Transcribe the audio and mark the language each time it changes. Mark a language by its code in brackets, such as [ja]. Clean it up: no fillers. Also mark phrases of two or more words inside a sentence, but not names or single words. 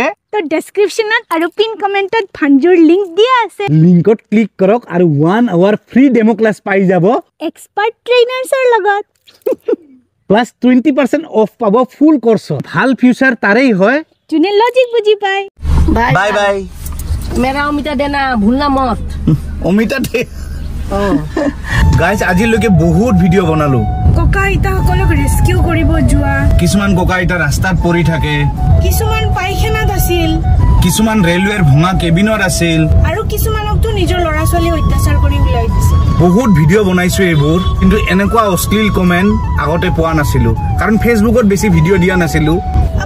[as] তো ডেসক্ৰিপচনত আৰু [en] pin comment [as] ভাঞ্জুৰ লিংক দিয়া আছে লিংকত ক্লিক কৰক আৰু 1 আৱাৰ [en] free demo class [as] পাই যাব [en] expert trainers [as] লগত প্লাস 20% অফ পাব [en] full course [as] ভাল ফিউচার তারেই হয় যোনে লজিক বুঝি পায় [en] bye bye [hi] मेरा अमिता देना भूलना मत अमिता दे गाइस [as] আজিলৈকে বহুত ভিডিও বনালো ককা আইতা সকলক ৰেস্কিউ কৰিব যোৱা কিছুমান ককা আইতা ৰাস্তাত পৰি থাকে কিছুমান পাইখানাত আছিল কিছুমান ৰেলৱেৰ ভঙা কেবিনত আছিল আৰু কিছুমানকটো নিজৰ ল'ৰা ছোৱালী অত্যাচাৰ কৰি উলাই দিছে বহুত ভিডিও বনাইছো এইবোৰ কিন্তু এনেকুৱা অশ্লীল কমেন্ট আগতে পোৱা নাছিলো কাৰণ ফেসবুকত বেছি ভিডিও দিয়া নাছিলো